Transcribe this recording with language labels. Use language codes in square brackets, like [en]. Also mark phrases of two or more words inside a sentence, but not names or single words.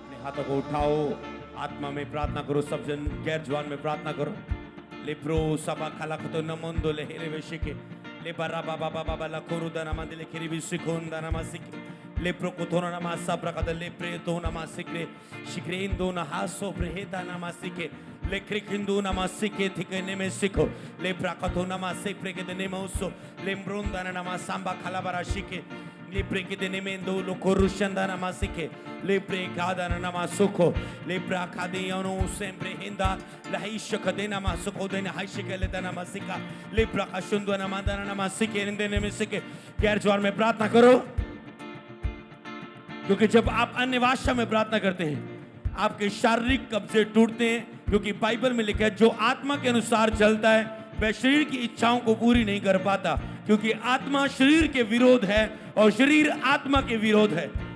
[hi] हाथों को उठाओ, आत्मा में प्रार्थना करो। सब जन गैर जुबान में प्रार्थना करो। लेप्रो सबा खला खतो नमोंदो ले हेले वेशिके ले बरा बाबा बाबा ला कोरुदा नमंदले किरिबि सिकोंदा नमसिके लेप्रो कोथोना नमासा प्रकद लेप्रे तो नमसिके शिक्रेंदो नहासो ब्रहेता नमसिके ले क्रिकिंदो नमसिके थिके नेमेसिको ले प्रकतो नमसे प्रेके नेमोसो ले म्रोंदा नमसंबा खलाबरा शिके le preke de nemendo lo korushanda namasike le prekada namasuko le prakade yono sempre hinda la hishka de namasuko de haishike le namasika le prakashundu namandana namasike inde nemisike गैर ज्वार में प्रार्थना करो, क्योंकि जब आप अन्य भाषा में प्रार्थना करते हैं आपके शारीरिक कब्जे टूटते हैं, क्योंकि बाइबल में लिखा है जो आत्मा के अनुसार चलता है वह शरीर की इच्छाओं को पूरी नहीं कर पाता, क्योंकि आत्मा शरीर के विरोध है और शरीर आत्मा के विरोध है।